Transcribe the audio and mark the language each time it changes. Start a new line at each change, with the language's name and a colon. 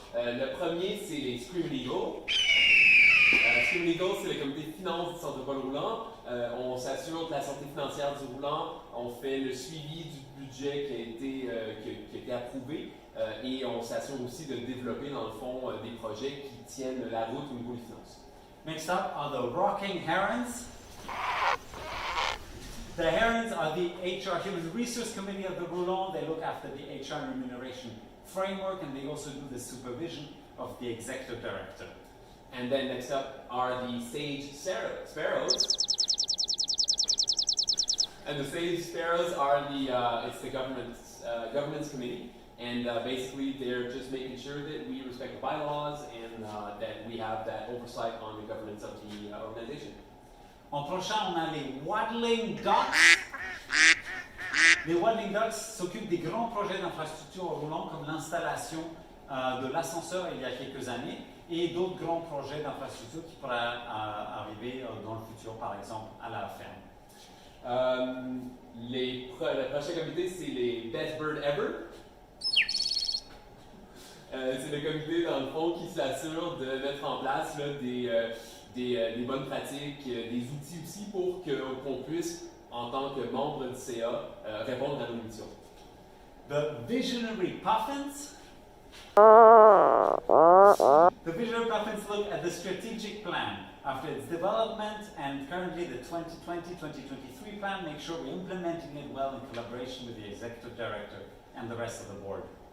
French: Le premier, c'est les Scream Legal. Scream Legal, c'est le comité de finances du Santropol Roulant. On s'assure de la santé financière du roulant, on fait le suivi du budget qui a été approuvé et on s'assure aussi de développer dans le fond des projets qui tiennent la route au niveau des finances.
English: Next up are the Rocking Herons. The Herons are the HR Human Resource Committee of the Roulant. They look after the HR remuneration framework and they also do the supervision of the executive director. And then next up are the Sage Sparrows. And the Sage Sparrows are it's the governance committee, and basically they're just making sure that we respect the bylaws and that we have that oversight on the governance of the organization.
French: En prochain, on a les Waddling Ducks. Les Waddling Ducks s'occupent des grands projets d'infrastructure au roulant, comme l'installation de l'ascenseur il y a quelques années, et d'autres grands projets d'infrastructure qui pourraient arriver dans le futur, par exemple, à la ferme. Le prochain comité, c'est les Best Bird Ever. C'est le comité, dans le fond, qui s'assure de mettre en place là, des bonnes pratiques, des outils aussi pour qu'on puisse, en tant que membre du CA, répondre à nos missions.
English: The Visionary Puffins. The Visionary Puffins look at the strategic plan after its development, and currently the 2020-2023 plan, make sure we're implementing it well in collaboration with the executive director and the rest of the board.